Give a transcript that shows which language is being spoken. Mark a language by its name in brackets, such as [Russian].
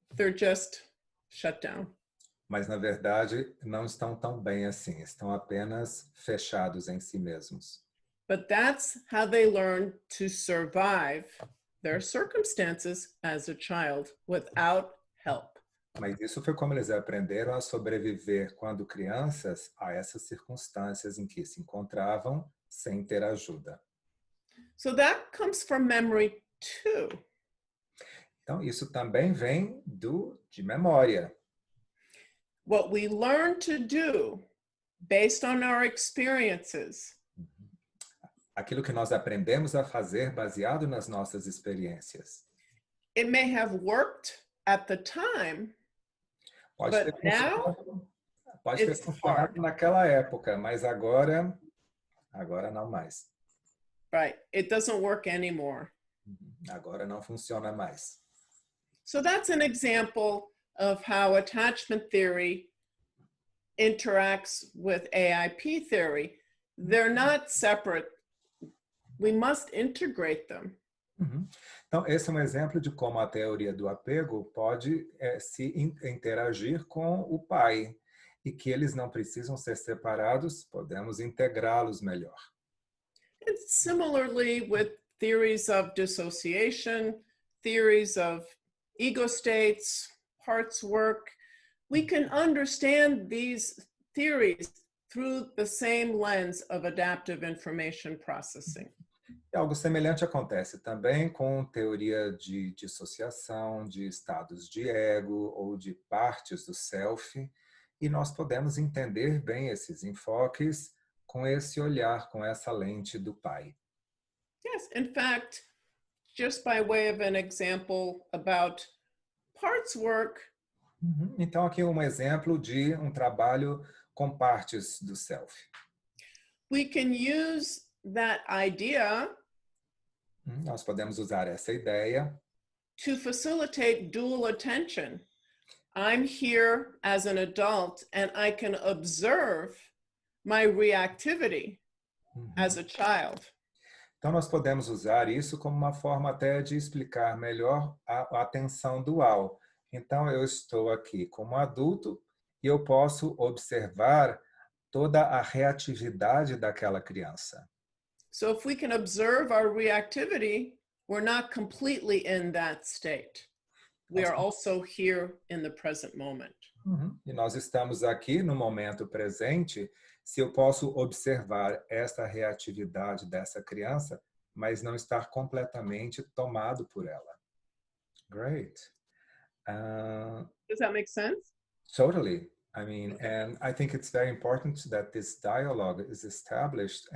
[English] They're just shut down. [Portuguese] Mas, na verdade, não estão tão bem assim. Estão apenas fechados em si mesmos. [English] But that's how they learn to survive their circumstances as a child without help. [Portuguese] Mas isso foi como eles aprenderam a sobreviver quando crianças a essas circunstâncias em que se encontravam sem ter ajuda. [English] So that comes from memory too. [Portuguese] Então, isso também vem de memória. [English] What we learn to do based on our experiences. [Portuguese] Aquilo que nós aprendemos a fazer baseado nas nossas experiências. [English] It may have worked at the time, [Portuguese] pode ter funcionado naquela época, mas agora não mais. [English] Right, it doesn't work anymore. [Portuguese] Agora não funciona mais. [English] So that's an example of how attachment theory interacts with AIP theory. They're not separate. We must integrate them. [Portuguese] Então, esse é um exemplo de como a teoria do apego pode se interagir com o pai e que eles não precisam ser separados, podemos integrá-los melhor. [English] And similarly with theories of dissociation, theories of ego states, parts work, we can understand these theories through the same lens of adaptive information processing. [Portuguese] E algo semelhante acontece também com teoria de dissociação, de estados de ego ou de partes do self, e nós podemos entender bem esses enfoques com esse olhar, com essa lente do pai. [English] Yes, in fact, just by way of an example about parts work. [Portuguese] Então, aqui um exemplo de um trabalho com partes do self. [English] We can use that idea. [Portuguese] Nós podemos usar essa ideia [English] to facilitate dual attention. I'm here as an adult and I can observe my reactivity as a child. [Portuguese] Então, nós podemos usar isso como uma forma até de explicar melhor a atenção dual. Então, eu estou aqui como adulto e eu posso observar toda a reatividade daquela criança. [English] So if we can observe our reactivity, we're not completely in that state. We are also here in the present moment. [Portuguese] E nós estamos aqui no momento presente. Se eu posso observar essa reatividade dessa criança, mas não estar completamente tomado por ela. [English] Great. Does that make sense? Totally. I mean, and I think it's very important that this dialogue is established.